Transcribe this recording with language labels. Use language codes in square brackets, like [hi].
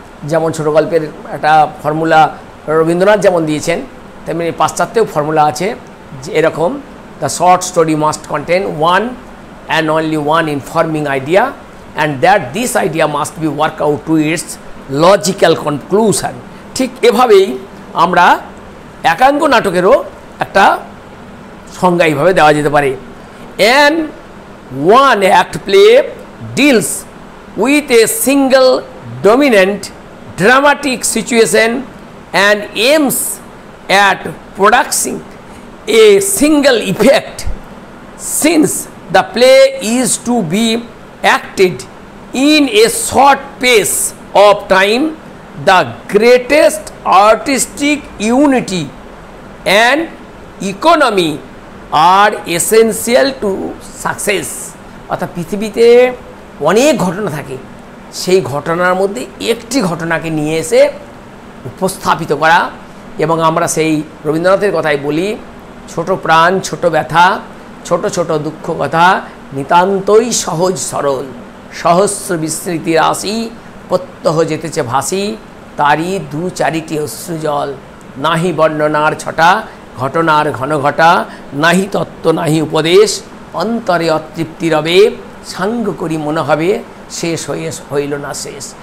[bn] যেমন ছোট গল্পের একটা ফর্মুলা রবীন্দ্রনাথ যেমন দিয়েছেন, তেমনি পাশ্চাত্যেও ফর্মুলা আছে যে এরকম, [en] The short story must contain one and only one informing idea and that this idea must be work out to its logical conclusion. [bn] ঠিক এভাবেই আমরা একাঙ্ক নাটকেরও একটা সংজ্ঞা এইভাবে দেওয়া যেতে পারে। [en] An one act play deals with a single dominant dramatic situation and aims at producing a single effect. Since the play is to be acted in a short space of time, the greatest artistic unity and economy are essential to success. [bn] অর্থাৎ পৃথিবীতে অনেক ঘটনা থাকে, সেই ঘটনার মধ্যে একটি ঘটনাকে নিয়ে এসে উপস্থাপিত করা, এবং আমরা সেই রবীন্দ্রনাথের কথাই বলি, ছোট প্রাণ ছোট ব্যথা, ছোট ছোট দুঃখ কথা, নিতান্তই সহজ সরল, সহস্র বিস্মৃতি রাশি, প্রত্যহ যেতেছে ভাসি, তারই দু চারিটি অশ্রুজল, নাহি বর্ণনার ছটা, ঘটনার ঘন ঘটা, নাহি তত্ত্ব নাহি উপদেশ, অন্তরে অতৃপ্তি রবে, সাঙ্গ করি মনে হবে, শেষ হইল না শেষ।